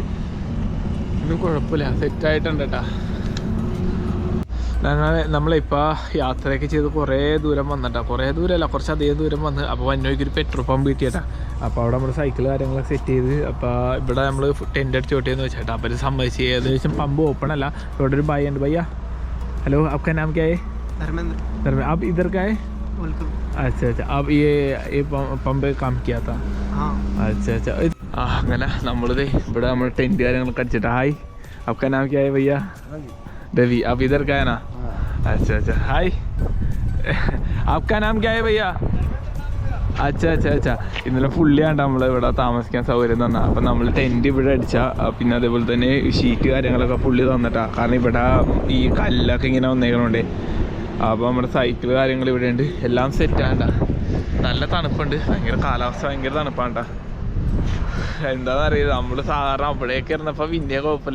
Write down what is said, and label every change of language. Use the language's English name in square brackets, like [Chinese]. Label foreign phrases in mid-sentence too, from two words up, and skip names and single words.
[Malayalam] ഒന്നും കുഴപ്പമില്ല, സെറ്റായിട്ടുണ്ട് കേട്ടാ. നമ്മളിപ്പോൾ യാത്രയൊക്കെ ചെയ്ത് കുറേ ദൂരം വന്നിട്ടാ. കുറേ ദൂരമല്ല, കുറച്ചധികം ദൂരം വന്ന്. അപ്പോൾ വന്നോയ്ക്കൊരു പെട്രോൾ പമ്പ് കിട്ടിയിട്ടാ. അപ്പോൾ അവിടെ നമ്മൾ സൈക്കിൾ കാര്യങ്ങളൊക്കെ സെറ്റ് ചെയ്ത്. അപ്പോൾ ഇവിടെ നമ്മൾ ടെൻ്റ് അടിച്ച് ഓട്ടിയെന്ന് വെച്ചാൽ അപ്പോൾ ഇത് സമ്മതിച്ച്. ഏകദേശം പമ്പ് ഓപ്പൺ അല്ല. ഇവിടെ ഒരു ഭായി ഉണ്ട്. ഭയ്യ [Hindi] हेलो, आपका नाम क्या है? धर्मेंद्र. आप इधर का है? अच्छा. आप ये पंप पे काम किया था? अच्छा. [Malayalam] അങ്ങനെ നമ്മളിത് ഇവിടെ നമ്മൾ ടെൻറ്റ് കാര്യങ്ങളൊക്കെ അടിച്ചിട്ട്. ഹായ്, [Hindi] आपका नाम क्या है भैया? रवि. आप इधर का है ना? अच्छा. हाय, आपका नाम क्या है भैया? अच्छा. [Malayalam] ഇന്നലെ ഫുള്ളിയാണ്ട് നമ്മളിവിടെ താമസിക്കാൻ സൗകര്യം തന്നാ. അപ്പം നമ്മൾ ടെൻറ്റ് ഇവിടെ അടിച്ചാൽ പിന്നെ അതേപോലെ തന്നെ ഷീറ്റ് കാര്യങ്ങളൊക്കെ ഫുള്ളി തന്നിട്ടാ. കാരണം ഇവിടെ ഈ കല്ലൊക്കെ ഇങ്ങനെ വന്നേക്കണോണ്ടേ. അപ്പോൾ നമ്മുടെ സൈക്കിൾ കാര്യങ്ങൾ ഇവിടെ ഉണ്ട്. എല്ലാം സെറ്റാണ്ട. നല്ല തണുപ്പുണ്ട്. ഭയങ്കര കാലാവസ്ഥ ഭയങ്കര തണുപ്പാണ്ടാ. എന്താണെന്നറിയില്ല, നമ്മൾ സാധാരണ അവിടെയൊക്കെ ഇരുന്നപ്പോൾ പിന്നെ കുഴപ്പമില്ല.